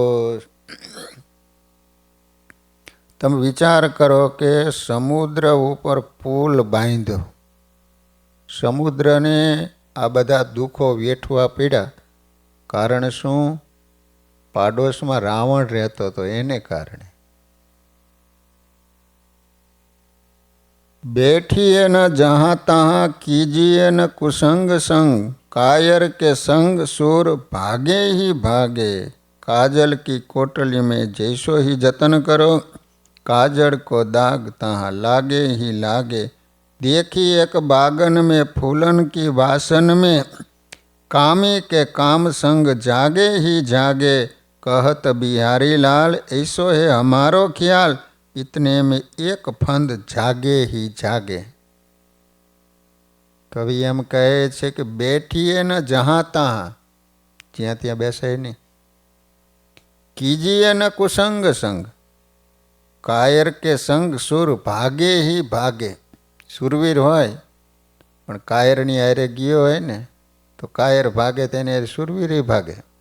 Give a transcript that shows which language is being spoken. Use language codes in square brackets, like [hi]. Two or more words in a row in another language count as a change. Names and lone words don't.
[gu] તમે વિચાર કરો કે સમુદ્ર ઉપર પુલ બાંધ્યો, સમુદ્રને આ બધા દુઃખો વેઠવા પડ્યા. કારણ શું? પાડોશમાં રાવણ રહેતો હતો એને કારણે. [hi] बैठिए न जहाँ तहाँ कीजिए न कुसंग संग. कायर के संग सूर भागे ही भागे. काजल की कोटली में जैसो ही जतन करो, काजल को दाग तहाँ लागे ही लागे. देखी एक बागन में फूलन की वासन में, कामी के काम संग जागे ही जागे. कहत बिहारी लाल ऐसो है हमारो ख्याल, इतने में एक फंद जागे ही जागे. [gu] કવિ એમ કહે છે કે [hi] बैठिए न जहाँ तहाँ, [gu] જ્યાં ત્યાં બેસાય નહીં. [hi] कीजिए न कुसंग संग, कायर के संग सूर भागे ही भागे. [gu] સુરવીર હોય પણ કાયરની હારે ગયો હોય ને તો કાયર ભાગે, તેને સુરવીર ભાગે.